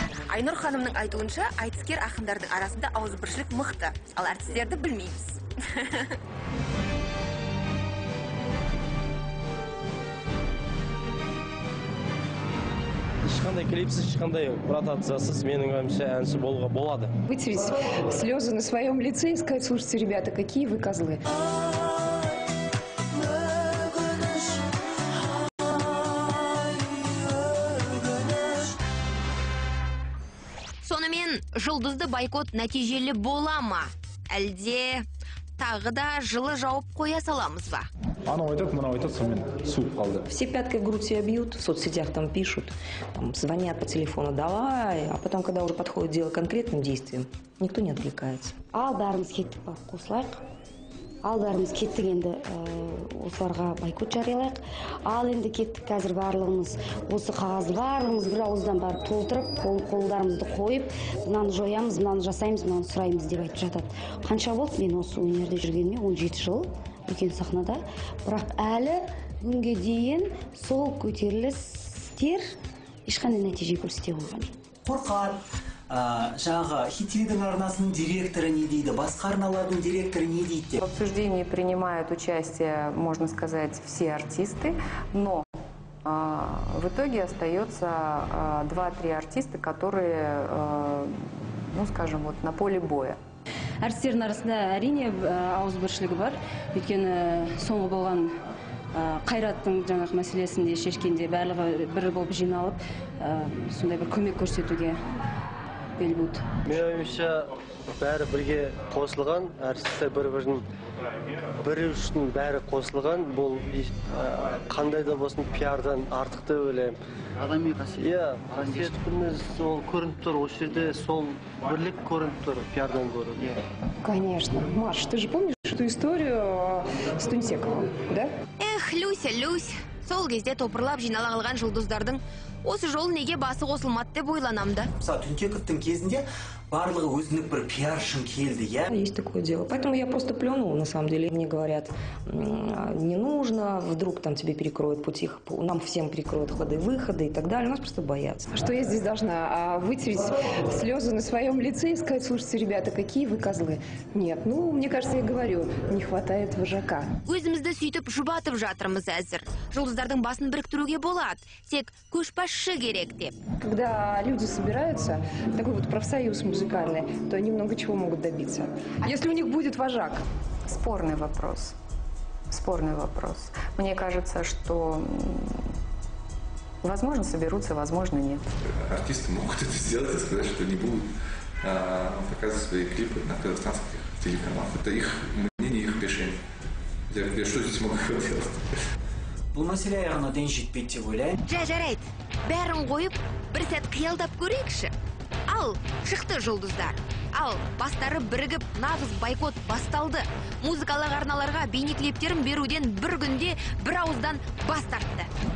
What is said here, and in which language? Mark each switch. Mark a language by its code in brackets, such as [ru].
[kk] Айнұр ханымның айтуынша, айтыскер ақындардың арасында ауызбіршілік мықты, ал әртістерді білмейміз. Ешқандай клипсіз, ешқандай ротациясыз менің ойымша әнші болуға болады. [ru] Вытереть слезы на своем лице и сказать: слушайте, ребята, какие вы козлы. [kk] Сонымен жұлдызды бойкот нәтижелі бола ма? Әлде тағы да жылы жауып қоя саламыз ба? Анау айтады, мынау айтады, сонымен суып қалды. Все пяткой в грудь себя бьют, в соцсетях там пишут, там звонят по телефону: давай, а потом, когда уже подходит дело к конкретным действиям, никто не отвлекается. Ал бәріміз кеттік па, қосылайық. Ал бәріміз кеттік, енді осыларға бойкот жариялайық. Ал енді кеттік, қазір барлығымыз осы қағазды барлығымыз бір ауыздан барып толтырып, қолдарымызды қойып, мынаны жоямыз, мынаны жасаймыз, мынаны сұраймыз деп айтып жатады. Қанша болды мен осы өнерде жүргеніме? 17 жыл үлкен сахнада. Бірақ әлі күнге дейін сол көтерілістер ешқандай нәтиже көрсете қойған жоқ. Қорқады. Жаңағы хит-телевидение арнасының директоры не дейді, басқа арналардың директоры не дейді? [ru] В обсуждении принимают участие, можно сказать, все артисты, но в итоге остается 2-3 артиста, которые, ну скажем, вот на поле боя. [kk] Әртістердің арасында әрине ауызбіршілігі бар. Өйткені соңғы болған Қайраттың жаңағы мәселесінде шешкенде барлығы бір болып жиналып, сондай бір көмек көрсетуге бел буды. Мен ойымша бәрі бірге қосылған, әртістер бір-бірінің бірі үшін бәрі қосылған. Бұл қандай да болсын пиардан артық деп ойлаймын. Адами қасиет. Иә, қасиетіміз сол көрініп тұр, осы жерде сол бірлік көрініп тұр пиардан гөрі. [ru] Конечно. Маш, ты же помнишь эту историю с Тунсековым, да? [kk] Эх, Люся, Люсь, сол кезде топырлап жинала қалған жұлдыздардың осы жол неге басы қосылмады деп ойланамды. Мысалы, Тунсековтың кезінде барлығы өзінің бір пиаршын келді, я? [ru] Есть такое дело. Поэтому я просто плюнула, на самом деле. Мне говорят, не нужно, вдруг там тебе перекроют пути, нам всем перекроют ходы-выходы и так далее. Нас просто боятся. Что я здесь должна? Вытереть слезы на своем лице и сказать: слушайте, ребята, какие вы козлы? Нет, ну, мне кажется, я говорю, не хватает вожака. [kk] Өзімізді сөйтіп жұбатып жатырмыз әзір. Жұлдыздардың басын біріктіруге болады. Тек көшбасшы керек деп. [ru] Когда люди собираются, такой вот профсоюз музыкальный, то они много чего могут добиться. Если у них будет вожак. Спорный вопрос. Спорный вопрос. Мне кажется, что возможно соберутся, возможно нет. Артисты могут это сделать и сказать, что не будут показывать свои клипы на казахстанских телеканалах. Это их мнение, их решение. Я что здесь могу делать? [kk] Бұл мәселе аяғына дейін жетпейді деп ойлаймын. Жарайды, бәрін қойып, бір сәт қиялдап көрейікші. Ал, шықты жұлдыздар. Ал, бастары бірігіп, нағыз бойкот басталды. Музыкалық арналарға бейнеклиптерін беруден бір күнде бір ауыздан бас тартты.